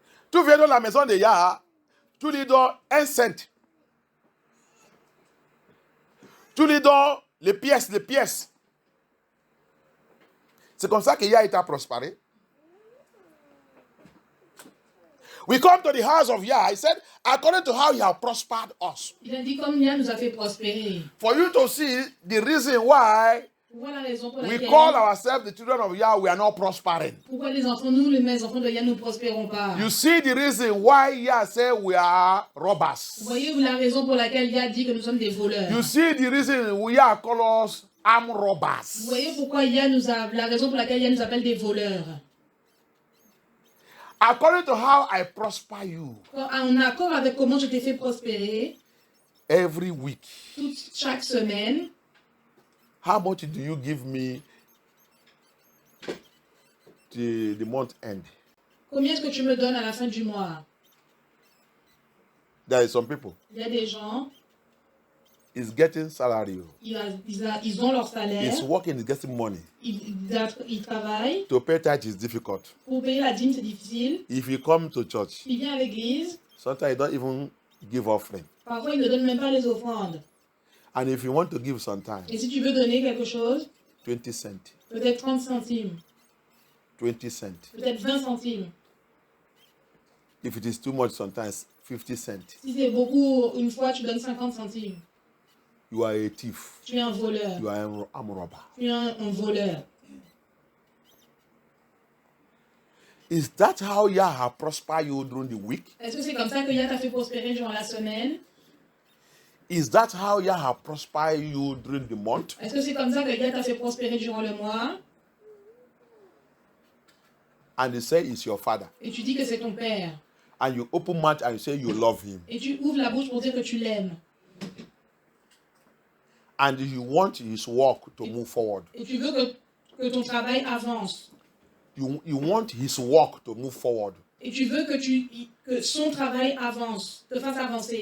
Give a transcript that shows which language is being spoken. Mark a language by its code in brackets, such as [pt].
[fr] Tu viens dans la maison de Yah, tu lui donnes 1 cent. Tu lui donnes les pièces. C'est comme ça que Yah t'a prospéré. [en] We come to the house of Yah. He said, according to how he has prospered us. [fr] Il a dit comme Yah nous a fait prospérer. [en] For you to see the reason why [fr] Voilà la raison pour [en] we [fr] laquelle [en] call ourselves the children of Yah, we are not prospering. [fr] pourquoi les enfants, nous les enfants de Yah, nous ne prospérons pas. [en] You see the reason why Yah said we are robbers. [fr] Voyez-vous la raison pour laquelle Yah dit que nous sommes des voleurs. [en] You see the reason Yah call us armed robbers. [fr] Vous voyez pourquoi Yah nous a, la raison pour laquelle Yah nous appelle des voleurs. [en] According to how I prosper you [fr] En accord avec comment je t'ai fait prospérer, [en] every week, [fr] chaque semaine, [en] how much do you give me the month end? [fr] combien est-ce que tu me donnes à la fin du mois? [en] There is some people [fr] Il y a des gens, [en] is getting salary. [fr] ils ont leur salaire, [en] Is working, is getting money. [fr] ils travaillent. [en] To pay tithe is difficult. [fr] Pour payer la dîme, c'est difficile. [en] If you come to church, [fr] Il vient à l'église, [en] sometimes you don't even give offering. [fr] parfois il ne donne même pas les offrandes. [en] And if you want to give sometimes, [fr] Et si tu veux donner quelque chose, [en] 20 cents, [fr] peut-être 30 centimes, [en] 20 cents. [fr] peut-être 20 centimes. [en] If it is too much, sometimes 50 cents. [fr] Si c'est beaucoup, une fois, tu donnes 50 centimes. [en] You are a thief. [fr] Tu es un voleur. [en] You are an armed robber. [fr] Tu es un voleur. [en] Is that how Yah has prospered you during the week? [fr] Est-ce que c'est comme ça que Yah t'a fait prospérer durant la semaine? [en] Is that how Yah has prospered you during the month? [fr] Est-ce que c'est comme ça que Yah t'a fait prospérer durant le mois? [en] And you say it's your father. [fr] Et tu dis que c'est ton père. [en] And you open mouth and you say you love him. [fr] Et tu ouvres la bouche pour dire que tu l'aimes. [en] And you want his work to move forward. [fr] Et tu veux que ton travail avance. [en] You want his work to move forward. [fr] Et tu veux que son travail avance, te fasse avancer.